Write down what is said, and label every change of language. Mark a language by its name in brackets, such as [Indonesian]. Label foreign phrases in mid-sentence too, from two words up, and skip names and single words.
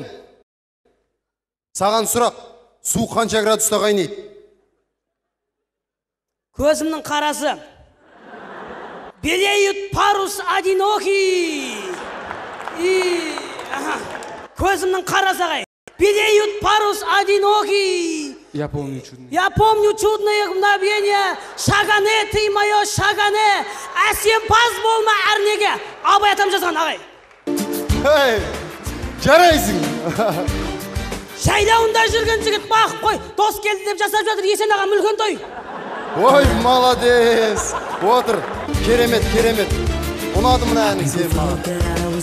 [Kazakh] Саған сұрақ. Су қанша градуста қайнайды? Көзімнің қарасы. [Russian] Белеют парус одинокий. [Kazakh] Көзімнің қарасы ағай. [Russian] Белеют парус одинокий. Я помню чудное. Я помню чудное мгновение. Шагане, ты мое шагане. [Kazakh] Әсемпаз болма әрнеге. Абай атам жазған ағай. Жарайсың. Жайлауында жүрген жігіт бақып қой. Дос келді деп жасап жатыр. Есен аға мүлген той. Ой, молодец. Отыр. Керемет. Ұнады мұна әнің сен маған.